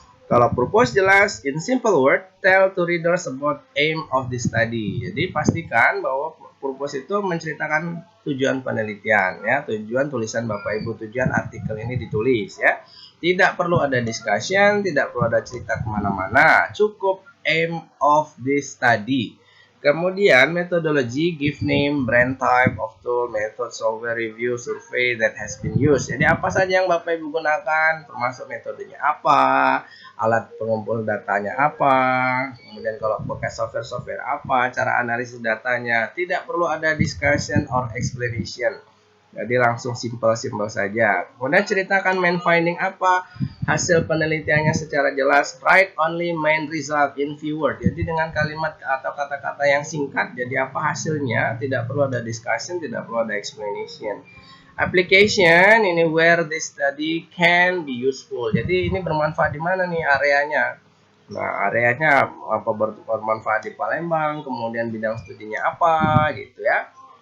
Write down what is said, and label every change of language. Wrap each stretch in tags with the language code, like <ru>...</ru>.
<id>Kalau purpose jelas,</id> <en>in simple word, tell to readers about aim of the study.</en> <id>Jadi pastikan bahwa purpose itu menceritakan tujuan penelitian, ya, tujuan tulisan Bapak Ibu, tujuan artikel ini ditulis, ya. Tidak perlu ada discussion, tidak perlu ada cerita kemana-mana, cukup</id> <en>aim of the study. Kemudian methodology, give name, brand type of tool, method, software, review, survey that has been used.</en> <id>Jadi apa saja yang Bapak Ibu gunakan, termasuk metodenya apa, alat pengumpul datanya apa, kemudian kalau pakai software apa, cara analisis datanya. Tidak perlu ada</id> <en>discussion or explanation.</en> <id>Jadi langsung simple saja. Kemudian ceritakan main finding apa, hasil penelitiannya secara jelas.</id> <en>Write only main result in few words.</en> <id>Jadi dengan kalimat atau kata-kata yang singkat, jadi apa hasilnya, tidak perlu ada discussion, tidak perlu ada explanation.</id> <en>Application ini where this study can be useful.</en> <id>Jadi ini bermanfaat di mana nih areanya? Nah, areanya apa, bermanfaat di Palembang, kemudian bidang studinya apa gitu ya.</id>